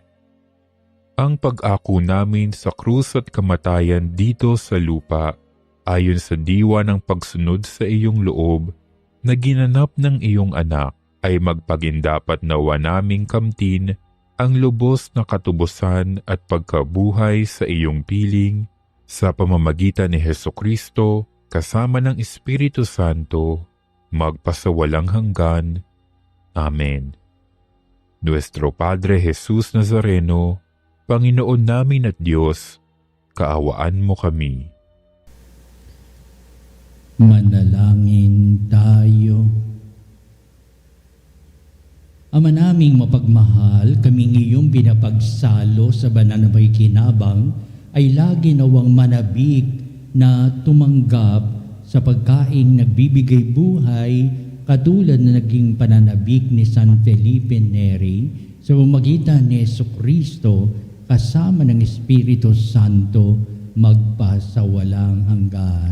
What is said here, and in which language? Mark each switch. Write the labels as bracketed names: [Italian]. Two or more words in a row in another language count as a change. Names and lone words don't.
[Filipino] Ang pag-ako namin sa krus at kamatayan dito sa lupa, ayon sa diwa ng pagsunod sa iyong loob, na ginanap ng iyong anak, ay magpagindapat nawa naming kamtin ang lubos na katubusan at pagkabuhay sa iyong piling, sa pamamagitan ni Hesukristo, kasama ng Espiritu Santo, magpasawalang hanggan. Amen. Nuestro Padre Jesus Nazareno, Panginoon namin at Diyos, kaawaan mo kami. Manalangin tayo. Ama naming mapagmahal, kaming iyong pinapagsalo sa banal na may kinabang, ay lagi nawang manabik na tumanggap sa pagkaing nagbibigay buhay, katulad na naging pananabik ni San Felipe Neri sa pamamagitan ni Jesucristo kasama ng Espiritu Santo magpasawalang hanggan.